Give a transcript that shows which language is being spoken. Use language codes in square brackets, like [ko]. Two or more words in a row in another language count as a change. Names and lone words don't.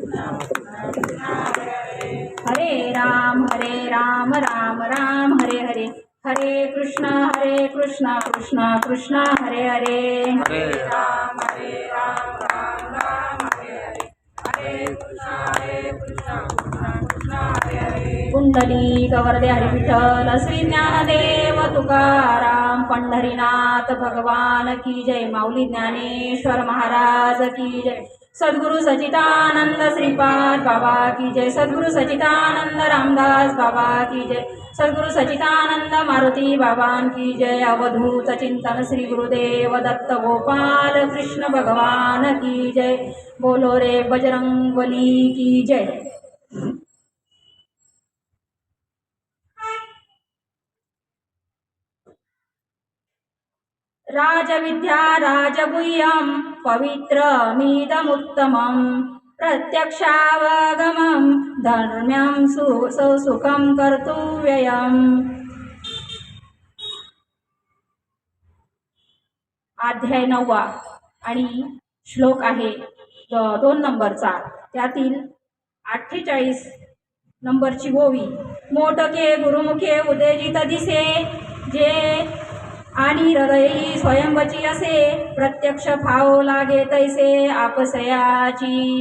[sa] हरे राम राम राम हरे हरे, हरे कृष्ण कृष्ण कृष्ण हरे हरे, हरे राम राम राम हरे हरे, हरे कृष्ण कृष्ण हरे हरे. [hi] कुंडली गवर्दे हरी विठ्ठल श्री ज्ञानदेव तुकाराम पंढरीनाथ भगवान की जय. माऊली ज्ञानेश्वर महाराज की जय. सद्गुरु सचिदानंद श्रीपाद बाबा की जय. सद्गुरु सचिदानंद रामदास बाबा की जय. सद्गुरु सचिदानंद मारुती बाबान की जय. अवधूत चिंतन श्री गुरुदेव दत्त गोपाल कृष्ण भगवान की जय. बोलो रे बजरंगबली की जय. [sa] राजविद्या राजगुह्यं पवित्रमिदमुत्तमं प्रत्यक्षावगमं धर्म्यं सुखं कर्तव्यम्. [mr] अध्याय 9 आणि श्लोक आहे 2 नंबरचा. त्यातील 48 नंबरची ओवी. मोटके गुरुमुखे उदेजित दिसे, जे आणि हृदयी स्वयंवची असे, प्रत्यक्ष भाव लागे तैसे आपसयाची.